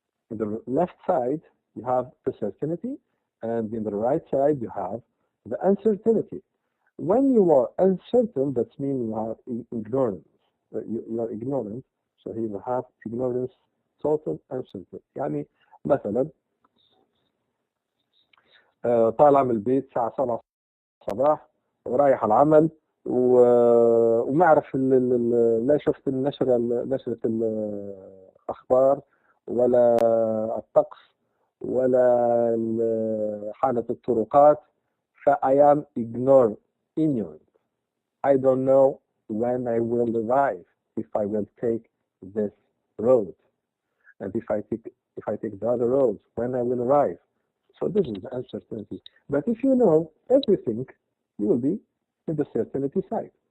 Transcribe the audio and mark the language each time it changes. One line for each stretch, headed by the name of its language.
English: In the left side, you have the certainty, and in the right side, you have the uncertainty. When you are uncertain, that means you are ignorant. You are ignorant. So here you have ignorance, total uncertainty.
Arabic: يعني مثلا طالع من البيت الساعة 7 الصباح ورايح العمل وما اعرف لا شفت نشرة الأخبار ولا الطقس ولا حالة الطرقات.
English: I am ignorant. I don't know when I will arrive, if I will take this road, and if I take the other roads, when I will arrive. So this is the uncertainty. But if you know everything, you will be in the certainty side.